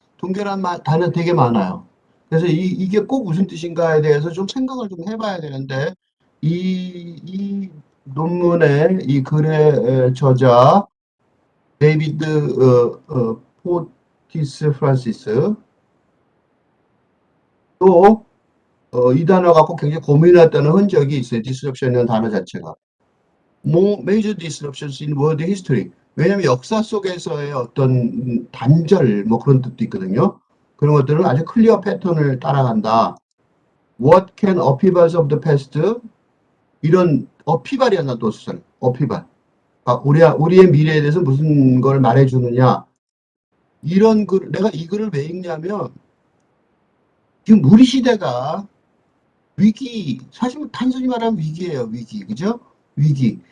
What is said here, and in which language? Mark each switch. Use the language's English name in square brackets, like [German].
[Korean] 붕괴라는 단어 되게 많아요. 그래서 이게 꼭 무슨 뜻인가에 대해서 좀 생각을 좀 해봐야 되는데 이 논문의 이 글의 저자 데이비드 포티스 프란시스 또 이 단어 갖고 굉장히 고민했다는 흔적이 있어요. disruption이라는 단어 자체가. [English] more major disruptions in world history. [Korean] 왜냐하면 역사 속에서의 어떤 단절 뭐 그런 뜻도 있거든요. 그런 것들은 아주 클리어 패턴을 따라간다. [English] What can upheavals of the past? [Korean] 이런 upheaval이야 나또 쓰잖아. [English] upheaval. [Korean] 우리의 미래에 대해서 무슨 걸 말해주느냐. 이런 글, 내가 이 글을 왜 읽냐면 지금 우리 시대가 위기, 사실 단순히 말하면 위기예요, 위기. 그죠? 위기.